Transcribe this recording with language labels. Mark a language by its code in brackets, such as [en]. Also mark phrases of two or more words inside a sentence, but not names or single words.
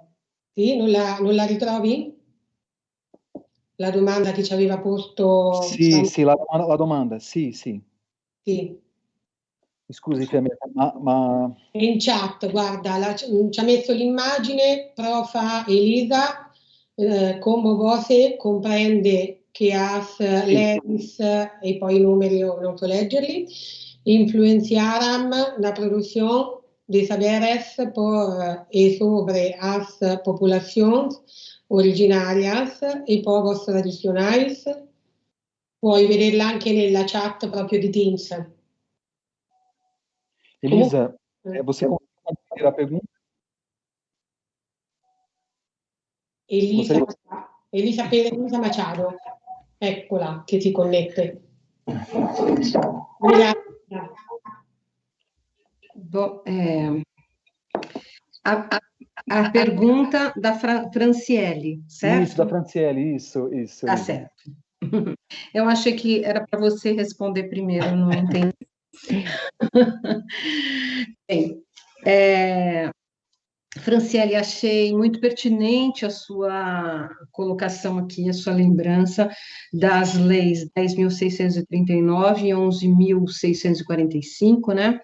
[it] Sì, non la ritrovi? La domanda che ci aveva posto... Sì, la domanda, sì. Sì. Scusi, Fiammetta, ma... In chat, guarda, ci ha messo l'immagine, profa Elisa, [pt] como você comprende que as leis [it] e poi i numeri non so leggerli, [pt] influenciaram [it] la produzione [pt] de saberes por e sobre as populações originarias e povos tradicionais. Puoi vederla anche nella chat proprio di Teams. Elisa, você consegue entender a pergunta? Elisa Elisa Machado, [it] eccola che si connette. Grazie. [pt] A pergunta da Franciele, certo? Isso, da Franciele, isso. Tá certo. Eu achei que era para você responder primeiro, não entendi. Bem, Franciele, achei muito pertinente a sua colocação aqui, a sua lembrança das leis 10.639 e 11.645, né?